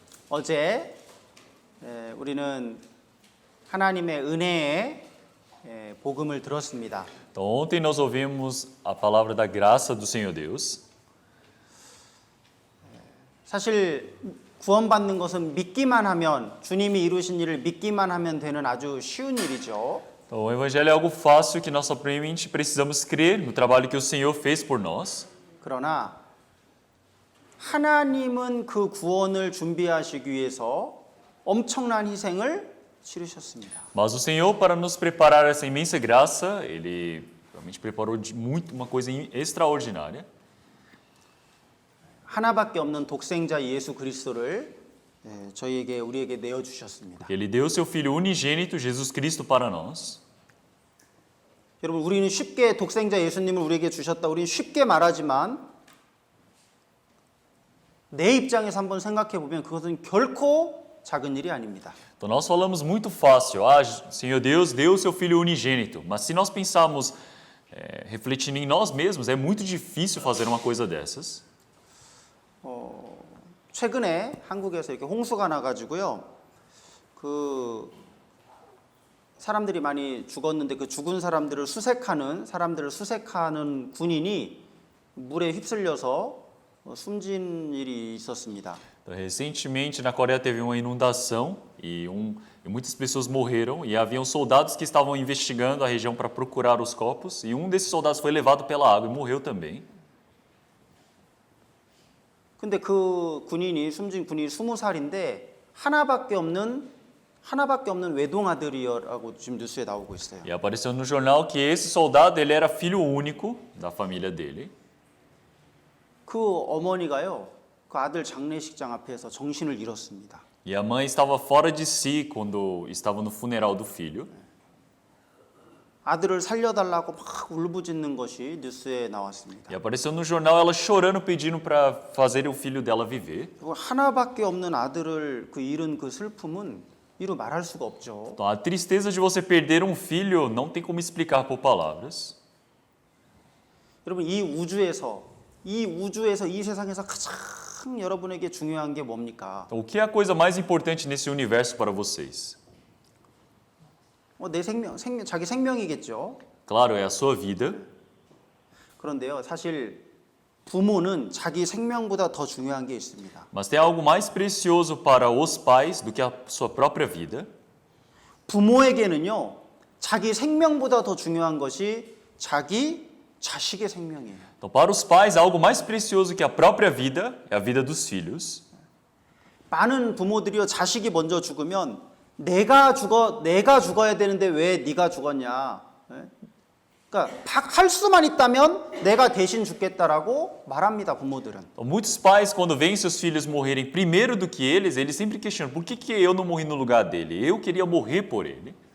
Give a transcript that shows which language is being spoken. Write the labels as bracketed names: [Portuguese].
[Korean] 어제 우리는 하나님의 은혜의 복음을 들었습니다. [Portuguese] Então, ontem nós ouvimos a palavra da graça do Senhor Deus. [Korean] 사실 구원받는 것은 믿기만 하면 주님이 이루신 일을 믿기만 하면 되는 아주 쉬운 일이죠. [Portuguese] Então, o Evangelho é algo fácil que nós somente precisamos crer no trabalho que o Senhor fez por nós. [Korean] 그러나 하나님은 그 구원을 준비하시기 위해서 엄청난 희생을 치르셨습니다. [Portuguese] Mas o Senhor, para nos preparar essa imensa graça, Ele realmente preparou uma coisa extraordinária. [Korean] 하나밖에 없는 독생자 예수 그리스도를 우리에게 내어 주셨습니다. [Portuguese] Ele deu o seu Filho unigênito, Jesus Cristo, para nós. [Korean] 여러분, 우리는 쉽게 독생자 예수님을 우리에게 주셨다. 우리는 쉽게 말하지만 내 입장에서 한번 생각해 보면 그것은 결코 작은 일이 아닙니다. [Portuguese] Então nós falamos muito fácil, Senhor Deus deu o seu Filho unigênito. Mas se nós pensarmos, refletindo em nós mesmos, é muito difícil fazer uma coisa dessas. [Korean] 최근에 한국에서 이렇게 홍수가 나가지고요, 그 사람들이 많이 죽었는데 그 죽은 사람들을 수색하는 군인이 물에 휩쓸려서 숨진 일이 있었습니다. [Portuguese] Recentemente na Coreia teve uma inundação e muitas pessoas morreram e haviam soldados que estavam investigando a região para procurar os corpos e um desses soldados foi levado pela água e morreu também. [Korean] 근데 그 숨진 군인이 20살인데 하나밖에 없는 외동아들이라고 지금 뉴스에 나오고 있어요. [Portuguese] E apareceu no jornal que esse soldado ele era filho único da família dele. [Korean] 그 어머니가요, 그 아들 장례식장 앞에서 정신을 잃었습니다. [Portuguese] E a mãe estava fora de si quando estava no funeral do filho. [Korean] 아들을 살려달라고 막 울부짖는 것이 뉴스에 나왔습니다. [Portuguese] E apareceu no jornal ela chorando pedindo para fazer o filho dela viver. [Korean] 하나밖에 없는 아들을 잃은 그 슬픔은 이루 말할 수가 없죠. [Portuguese] Então, a tristeza de você perder um filho não tem como explicar por palavras. [Korean] 여러분, 이 우주에서 이 우주에서 이 세상에서 가장 여러분에게 중요한 게 뭡니까? [Portuguese] Então, o que é a coisa mais importante nesse universo para vocês? [Korean] 내 생명, 자기 생명이겠죠. [Portuguese] Claro, é a sua vida. [Korean] 그런데요, 사실 부모는 자기 생명보다 더 중요한 게 있습니다. [Portuguese] Mas tem algo mais precioso para os pais do que a sua própria vida. [Korean] 부모에게는요, 자기 생명보다 더 중요한 것이 자기 자식의 생명이에요. [Portuguese] Então, para os pais, algo mais precioso que a própria vida é a vida dos filhos. [Korean] 많은 부모들이요, 자식이 먼저 죽으면 내가 죽어야 되는데 왜 네가 죽었냐? 그러니까 할 수만 있다면 내가 대신 죽겠다라고 말합니다, 부모들은. [Portuguese] Então, muitos pais, quando veem seus filhos morrerem primeiro do que eles sempre questionam: por que eu não morri no lugar dele? Eu queria morrer por ele.